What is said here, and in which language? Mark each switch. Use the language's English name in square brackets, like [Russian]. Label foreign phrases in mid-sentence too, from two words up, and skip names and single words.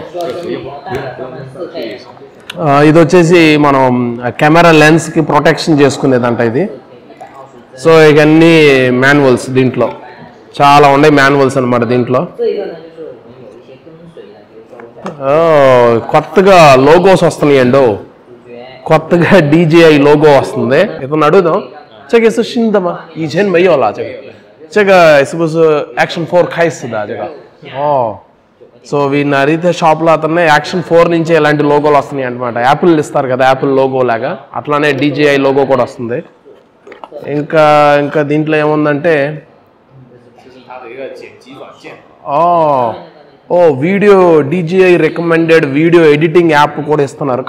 [Telugu] ఇది వచ్చేసి మనం [English] camera lens protection [Telugu] చేసుకునేదంట ఇది. సో ఇవన్నీ మాన్యువల్స్, దీంట్లో చాలా ఉన్నాయి మాన్యువల్స్ అనమాట. దీంట్లో కొత్తగా లోగోస్ వస్తున్నాయండి. కొత్తగా DJI లోగో వస్తుంది. ఇతను అడుగుదాం, [Chinese] 这个是新的吗？以前没有了。这个是不是 Action 4 开始的？这个 [Telugu] సో వీడిని అడిగితే షాప్లో అతనే Action 4 నుంచే ఇలాంటి లోగోలు వస్తున్నాయి అనమాట. యాపిల్ ఇస్తారు కదా, యాపిల్ లోగో లాగా అట్లానే DJI లోగో కూడా వస్తుంది. ఇంకా దీంట్లో ఏముందంటే [English] video DJI recommended video editing app [Telugu] కూడా ఇస్తున్నారు.